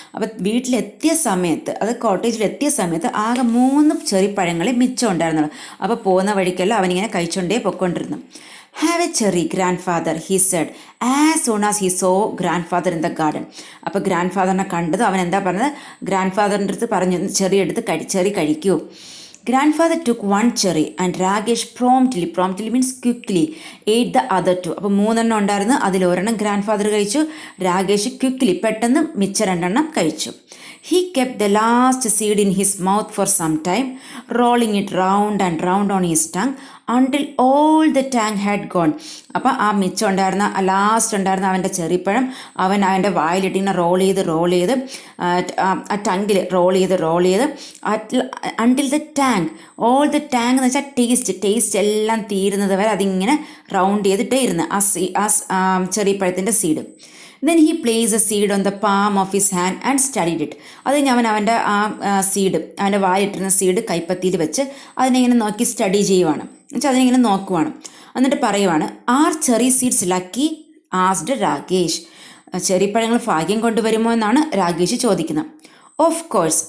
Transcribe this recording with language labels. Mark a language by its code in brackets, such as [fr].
[ml] അപ്പോൾ വീട്ടിലെത്തിയ സമയത്ത്, അത് കോട്ടേജിലെത്തിയ സമയത്ത് ആകെ 3 ചെറിപ്പഴങ്ങളെ മിച്ചം ഉണ്ടായിരുന്നുള്ളൂ. [en] അപ്പോൾ പോകുന്ന വഴിക്കെല്ലാം അവനിങ്ങനെ കഴിച്ചുകൊണ്ടേ പൊയ്ക്കൊണ്ടിരുന്നു. Have a cherry grandfather he said as soon as he saw grandfather in the garden. [ml] അപ്പോൾ ഗ്രാൻഡ് ഫാദറിനെ കണ്ടത് അവൻ എന്താ പറഞ്ഞത്, ഗ്രാൻഡ് ഫാദറിൻ്റെ അടുത്ത് പറഞ്ഞു ചെറി എടുത്ത് ചെറി കഴിക്കൂ. [en] Grandfather took one cherry and Rakesh promptly means quickly ate the other 2. [ml] അപ്പോൾ 3 ഉണ്ടായിരുന്നു, അതിലൊരെണ്ണം ഗ്രാൻഡ് ഫാദർ കഴിച്ചു. രാകേഷ് ക്വിക്ക്ലി പെട്ടെന്ന് മിച്ച 2 കഴിച്ചു. [en] He kept the last seed in his mouth for some time, rolling it round and round on his tongue until all the tang had gone. [ml] അപ്പോൾ ആ മിച്ചം ഉണ്ടായിരുന്ന ലാസ്റ്റ് ഉണ്ടായിരുന്ന അവൻ്റെ ചെറിപ്പഴം അവൻ അവൻ്റെ വായിലിട്ടിങ്ങനെ റോൾ ചെയ്ത് ആ ടങ്കിൽ റോൾ ചെയ്ത് until the tongue all the tongue എന്ന് വെച്ചാൽ ടേസ്റ്റ് എല്ലാം തീരുന്നത് വരെ അതിങ്ങനെ റൗണ്ട് ചെയ്തിട്ടേ ഇരുന്ന് ആ ചെറിപ്പഴത്തിൻ്റെ seed. [en] Then he placed a seed on the palm of his hand and studied it. [ml] അത് ഞാൻ അവൻ്റെ ആ സീഡ്, അവൻ്റെ വായിട്ടിരുന്ന സീഡ് കൈപ്പത്തിയിൽ വെച്ച് അതിനെങ്ങനെ നോക്കി സ്റ്റഡി ചെയ്യുവാണ്, എന്നുവെച്ചാൽ അതിനെങ്ങനെ നോക്കുവാണ്. [en] എന്നിട്ട് പറയുവാണ്, are cherry seeds lucky asked Rakesh. [ml] ചെറിപ്പഴങ്ങൾ ഭാഗ്യം കൊണ്ടുവരുമോ എന്നാണ് രാകേഷ് ചോദിക്കുന്നത്. Of course.